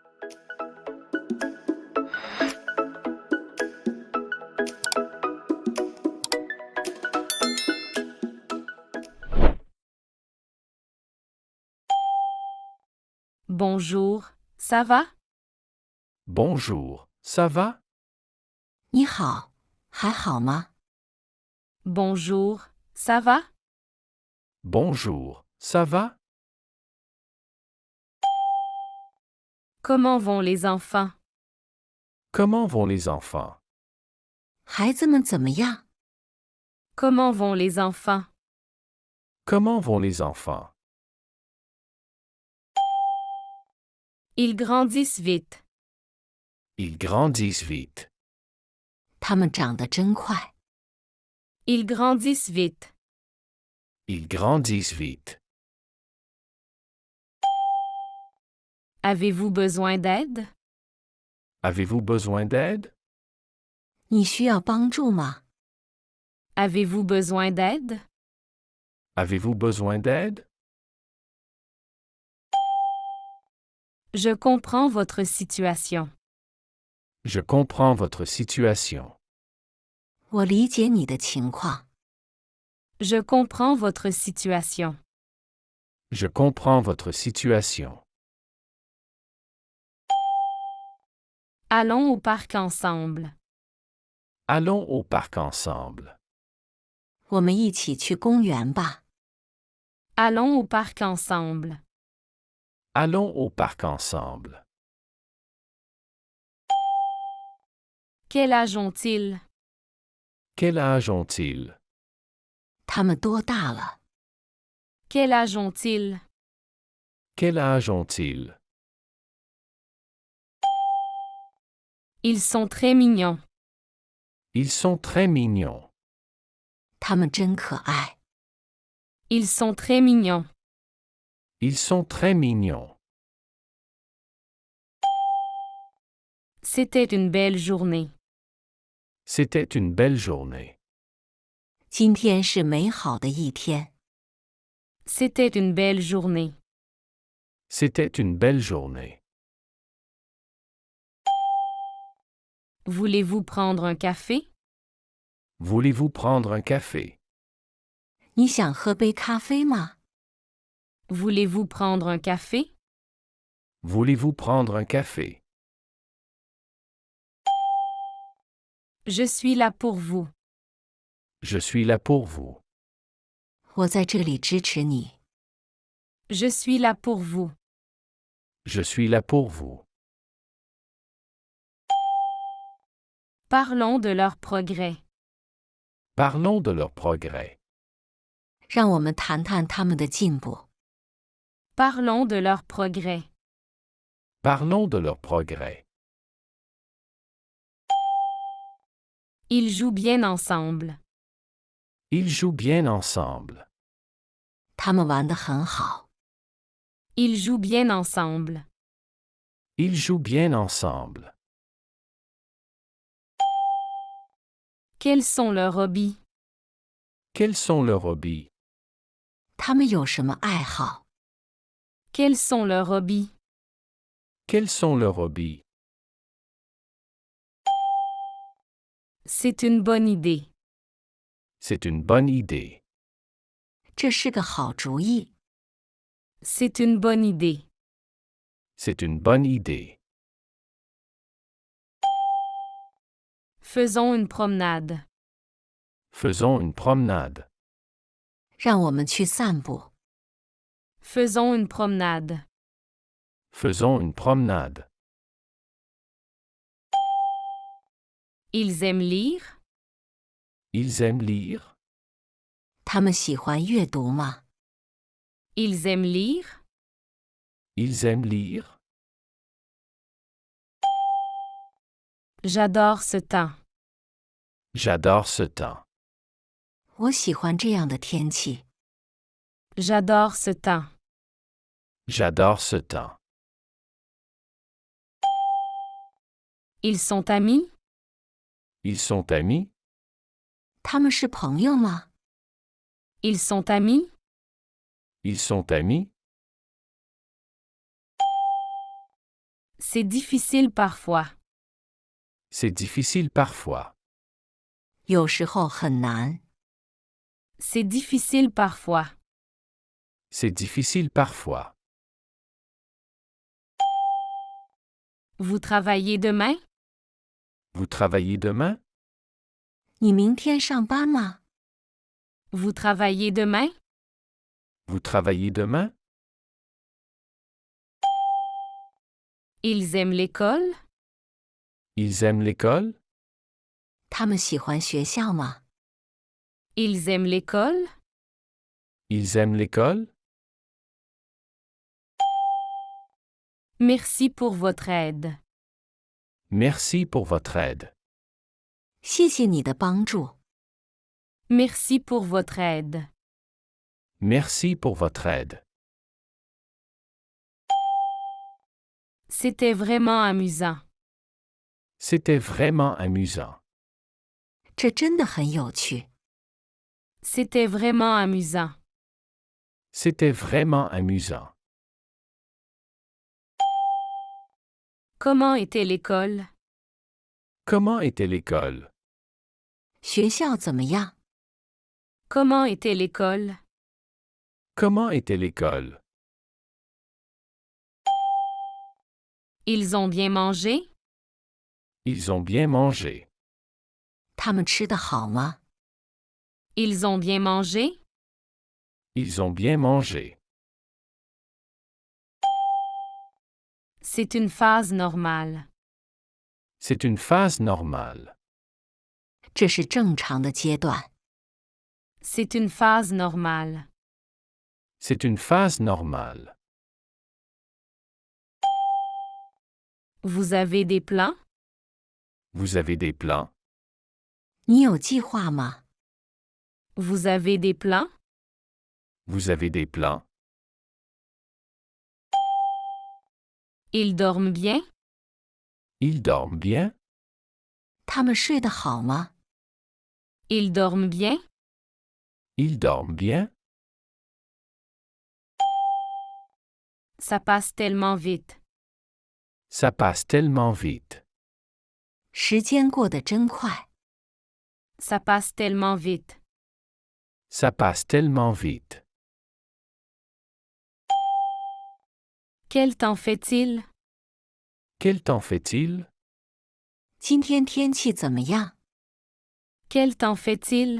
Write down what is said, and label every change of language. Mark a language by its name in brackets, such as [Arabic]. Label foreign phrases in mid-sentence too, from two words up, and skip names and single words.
[French] Bonjour, ça va? Bonjour, ça va? [Chinese] 你好，还好吗？ [French] Bonjour, ça va? Bonjour, ça va? Comment vont les enfants? Comment vont les enfants? [Chinese] 孩子们怎么样？ [French] Comment vont les enfants? Comment vont les enfants? Ils grandissent vite. Ils grandissent vite. [Chinese] 他们长得真快。 [French] Ils grandissent vite. Ils grandissent vite. Avez-vous besoin d'aide? Avez-vous besoin d'aide? [Chinese] 你需要帮助吗？ [French] Avez-vous besoin d'aide? Avez-vous besoin d'aide? Je comprends votre situation. Je comprends votre situation. [Chinese] 我理解你的情况。 [French] Je comprends votre situation. Je comprends votre situation. Allons au parc ensemble. Allons au parc ensemble. [Chinese] 我们一起去公园吧。 [French] Allons au parc ensemble. Allons au parc ensemble. Quel âge ont-ils? Quel âge ont-ils? [Chinese] 他们多大了？ [French] Quel âge ont-ils? Quel âge ont-ils? Ils sont très mignons. Ils sont très mignons. [Chinese] 他们真可爱。 [French] Ils sont très mignons. Ils sont très mignons. C'était une belle journée. C'était une belle journée. [Chinese] 今天是美好的一天。 [French] C'était une belle journée. C'était une belle journée. Voulez-vous prendre un café? Voulez-vous prendre un café? [Chinese] 你想喝杯咖啡吗？ [French] Voulez-vous prendre un café? Voulez-vous prendre un café? Je suis là pour vous. Je suis là pour vous. [Chinese] 我在这里支持你。 [French] Je suis là pour vous. Je suis là pour vous. Parlons de leur progrès. Parlons de leur progrès. [Chinese] 让我们谈谈他们的进步。 [French] Parlons de leur progrès. Parlons de leur progrès. Ils jouent bien ensemble. Ils jouent bien ensemble. [Chinese] 他们玩得很好。 [French] Ils jouent bien ensemble. Ils jouent bien ensemble. Quels sont leurs hobbies? Quels sont leurs hobbies? [Chinese] 他们有什么爱好？ [French] Quels sont leurs hobbies? Quels sont leurs hobbies? C'est une bonne idée. C'est une bonne idée. [Chinese] 这是个好主意。 [French] C'est une bonne idée. C'est une bonne idée. Faisons une promenade. Faisons une promenade. [Chinese] 让我们去散步。 [French] Faisons une promenade. Faisons une promenade. Ils aiment lire? Ils aiment lire? [Chinese] 他们喜欢阅读吗？ [French] Ils aiment lire? Ils aiment lire? J'adore ce temps. J'adore ce temps. [Chinese] 我喜欢这样的天气。 [French] J'adore ce temps. J'adore ce temps. Ils sont amis? Ils sont amis? [Chinese] 他们是朋友吗？ [French] Ils sont amis? Ils sont amis? C'est difficile parfois. C'est difficile parfois. [Chinese] 有时候很难。 [French] C'est difficile parfois. C'est difficile parfois. Vous travaillez demain? Vous travaillez demain? [Chinese] 你明天上班吗？ [French] Vous travaillez demain? Vous travaillez demain? Ils aiment l'école? Ils aiment l'école? [Chinese] 他们喜欢学校吗？ [French] Ils aiment l'école? Ils aiment l'école? Merci pour votre aide. Merci pour votre aide. [Chinese] 谢谢你的帮助。 [French] Merci pour votre aide. Merci pour votre aide. C'était vraiment amusant. C'était vraiment amusant. [Chinese] 这真的很有趣。 [French] C'était vraiment amusant. C'était vraiment amusant. Comment était l'école? Comment était l'école? [Chinese] 学校怎么样？ [French] Comment était l'école? Comment était l'école? Ils ont bien mangé? Ils ont bien mangé. [Chinese] 他们吃得好吗？ [French] Ils ont bien mangé? Ils ont bien mangé. C'est une phase normale. C'est une phase normale. [Chinese] 这是正常的阶段。 [French] C'est une phase normale. C'est une phase normale. Vous avez des plans? Vous avez des plans? [Chinese] 你有计划吗？ [French] Vous avez des plans? Vous avez des plans? Ils dorment bien? Ils dorment bien? [Chinese] 他们睡得好吗？ [French] Ils dorment bien? Ils dorment bien? Ça passe tellement vite. Ça passe tellement vite. [Chinese] 时间过得真快。 [French] Ça passe tellement vite. Ça passe tellement vite. Quel temps fait-il? Quel temps fait-il? [Chinese] 今天天气怎么样？ [French] Quel temps fait-il?